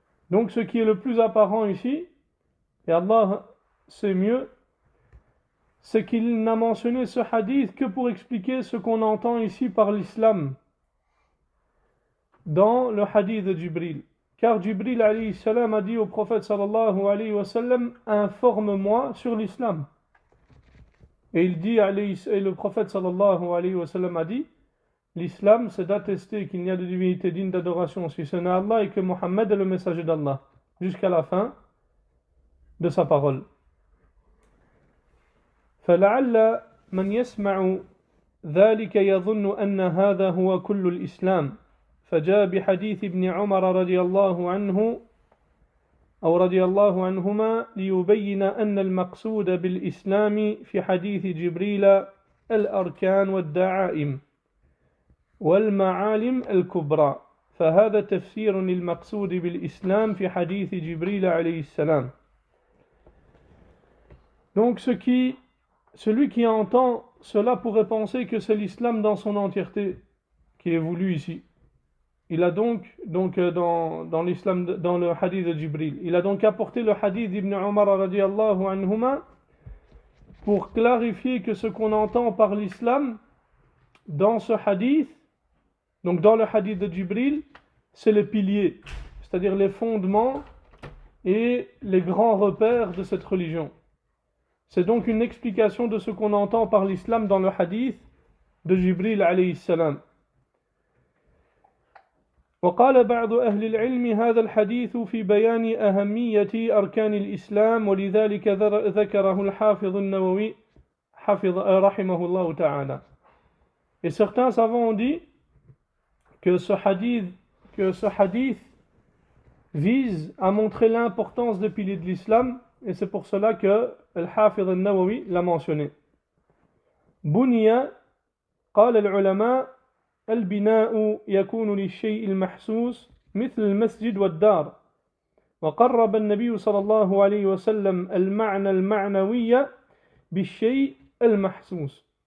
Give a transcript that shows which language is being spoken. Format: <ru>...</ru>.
<fr>Donc ce qui est le plus apparent ici, et Allah sait mieux, c'est qu'il n'a mentionné ce hadith que pour expliquer ce qu'on entend ici par l'islam dans le hadith de Jibril. Car Jibril alayhi salam a dit au prophète sallallahu alayhi wa sallam, informe-moi sur l'islam. Et il dit, et le prophète sallallahu alayhi wa sallam a dit, l'islam c'est d'attester qu'il n'y a de divinité digne d'adoration si ce n'est Allah et que Mohammed est le messager d'Allah, jusqu'à la fin de sa parole.</fr> <ar>فلعل من يسمع ذلك يظن أن هذا هو كل الإسلام فجاء بحديث ابن عمر رضي الله عنه أو رضي الله عنهما ليبين أن المقصود بالإسلام في حديث جبريل الأركان والدعائم والمعالم الكبرى فهذا تفسير للمقصود بالإسلام في حديث جبريل عليه السلام.</ar> <fr>Donc celui qui entend cela pourrait penser que c'est l'islam dans son entièreté qui est voulu ici. Il a donc dans l'islam, dans le hadith de Jibril, il a donc apporté le hadith d'Ibn Umar radiyallahu anhuma pour clarifier que ce qu'on entend par l'islam dans ce hadith, donc dans le hadith de Jibril, c'est les piliers, c'est-à-dire les fondements et les grands repères de cette religion. C'est donc une explication de ce qu'on entend par l'islam dans le hadith de Jibril alayhi salam.</fr> <ar>وقال بعض أهل العلم هذا الحديث في بيان أهمية أركان الإسلام ولذلك ذكره الحافظ النووي رحمه الله تعالى.</ar> <fr>Et certains savants ont dit que ce hadith vise à montrer l'importance des piliers de l'islam et c'est pour cela que Al-Hafidh al-Nawawi l'a mentionné.</fr> <ar>بني قال العلماء البناء يكون للشيء المحسوس مثل المسجد والدار وقرب النبي صلى الله عليه وسلم المعنى المعنوي بالشيء المحسوس.</ar>